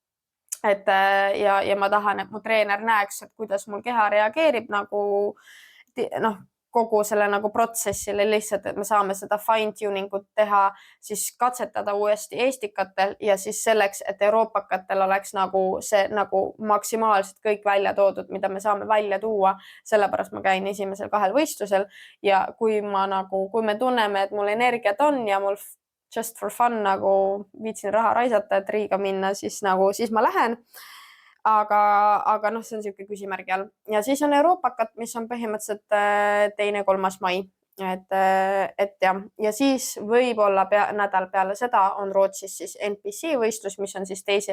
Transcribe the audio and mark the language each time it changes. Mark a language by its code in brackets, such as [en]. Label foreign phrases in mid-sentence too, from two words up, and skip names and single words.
[et] Ja ma tahan, et mu treener näeks, et kuidas mul keha reageerib nagu kogu selle nagu protsessile lihtsalt, et me saame seda [en] fine tuningut [et] teha, siis katsetada uuesti Eestikatel ja siis selleks, et Euroopakatel oleks nagu see nagu maksimaalselt kõik välja toodud, mida me saame välja tuua. Sellepärast ma käin esimesel 2 võistlusel ja kui me tunneme, et mul energiat on ja mul [en] just for fun [et] nagu viitsin raha raisata, et Riiga minna, siis ma lähen. Aga see on siuke küsimärgi all. Ja siis on Euroopakat, mis on põhimõtteliselt 2.–3. mai. Et ja siis võib-olla nädal peale seda on Rootsis siis NPC võistlus, mis on siis 2.